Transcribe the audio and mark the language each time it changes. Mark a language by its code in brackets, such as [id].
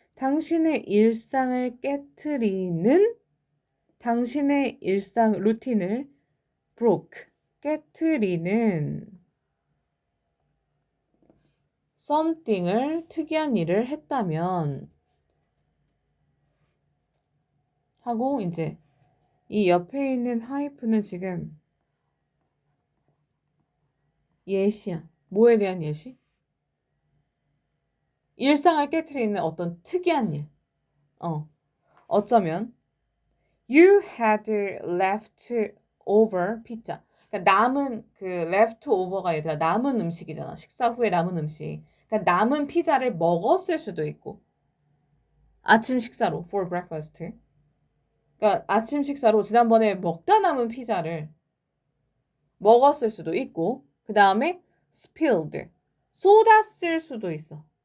[ko] 당신의 일상을 깨트리는 당신의 일상 루틴을 broke 깨트리는 something을 특이한 일을 했다면 하고 이제 이 옆에 있는 하이픈은 지금 예시야. 뭐에 대한 예시? 일상을 깨트리는 어떤 특이한 일. 어쩌면 [en] you had left over pizza. [ko] 그러니까 남은 그 left over가 얘들아 남은 음식이잖아. 식사 후에 남은 음식. 그러니까 남은 피자를 먹었을 수도 있고 아침 식사로 for breakfast. 그러니까 아침 식사로 지난번에 먹다 남은 피자를 먹었을 수도 있고 그 다음에 spilled 쏟았을 수도 있어.